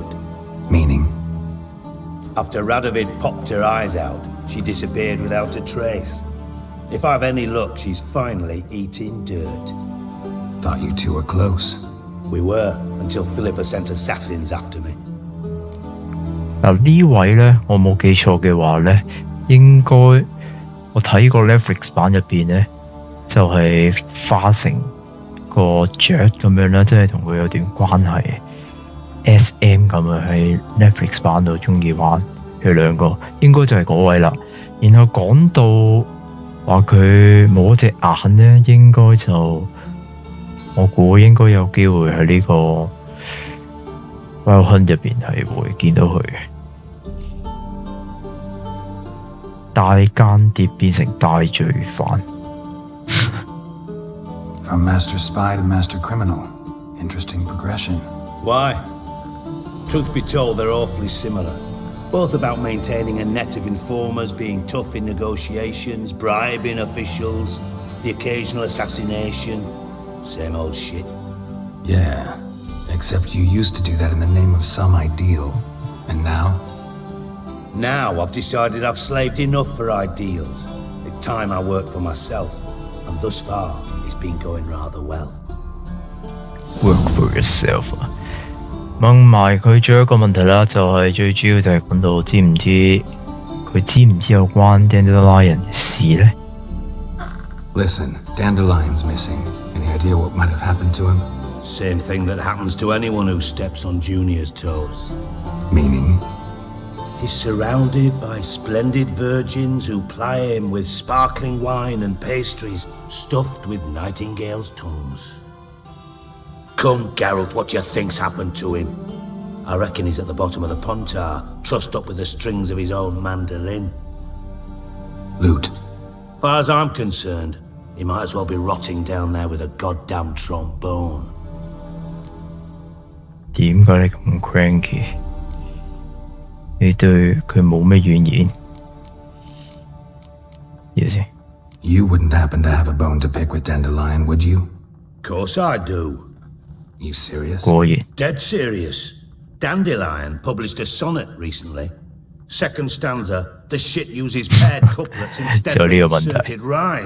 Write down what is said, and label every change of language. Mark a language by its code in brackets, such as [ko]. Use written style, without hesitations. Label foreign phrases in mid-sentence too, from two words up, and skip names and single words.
[en] Meaning? After Radovid popped her eyes out, she disappeared without a trace. If I've any luck, she's finally eating dirt. Thought you two were close. We were, until Philippa sent assassins after me. [yue] 嗱呢位咧，我冇記錯嘅話咧，應該我睇過 Netflix 版入邊咧，就係、化成個雀咁樣啦，即係同佢有段關係 SM 咁樣喺 Netflix 版度中意玩佢兩個，應該就係嗰位啦。然後講到話佢冇隻眼咧，應該就我估應該有機會喺呢個 Wild Hunt 入邊係會見到佢嘅。大間諜變成大罪犯。 [en] From master spy to master criminal. Interesting progression. Why? Truth be told, they're awfully similar. Both about maintaining a net of informers, being tough in negotiations, bribing officials, the occasional assassination. Same old shit. Yeah, except you used to do that in the name of some ideal. And now? Now I've decided I've slaved enough for ideals. It's time I worked for myself. And thus far, it's been going rather well. Work for yourself [yue] 啊！問埋佢最後一個問題啦，就係、最主要就係講到佢知唔知有關 Dandelion 嘅事咧 [en] Listen, Dandelion's missing. Any idea what might have happened to him? Same thing that happens to anyone who steps on Junior's toes. Meaning? He's surrounded by splendid virgins who ply him with sparkling wine and pastries stuffed with nightingales' tongues. Come, Geralt, what do you think's happened to him? I reckon he's at the bottom of the Pontar, trussed up with the strings of his own mandolin. Loot. Far as I'm concerned, he might as well be rotting down there with a goddamn trombone. [yue] 點解你咁 cranky？你對佢冇咩怨言？嘢先。 [en] You wouldn't happen to have a bone to pick with Dandelion, would you? Course I do. You serious? [yue] 果然。 [en] Dead serious. Dandelion published a sonnet recently. Second stanza, the shit uses paired couplets instead of inserted rhyme.